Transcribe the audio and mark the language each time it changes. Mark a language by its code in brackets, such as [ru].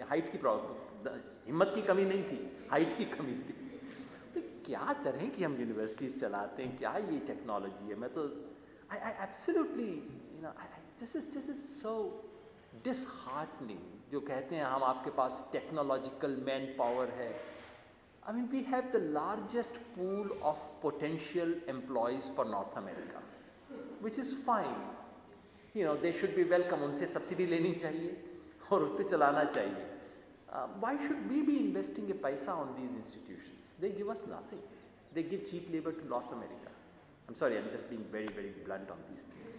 [hi] Height की problem, हिम्मत की कमी नहीं थी, हाइट की कमी थी। तो क्या तरह की हम यूनिवर्सिटीज़ चलाते हैं, क्या ये टेक्नोलॉजी है। मैं तो [en] I absolutely, you know, this is so disheartening. [hi] जो कहते हैं हम आपके पास टेक्नोलॉजिकल मैन पावर है। [en] I mean, we have the largest pool of potential employees for North America, which is fine. You know, they should be welcome. [hi] उनसे subsidy लेनी चाहिए और उस पर चलाना चाहिए। [en] Why should we be investing a paisa on these institutions? They give us nothing. They give cheap labor to North America. I'm sorry, I'm just being very, very blunt on these things.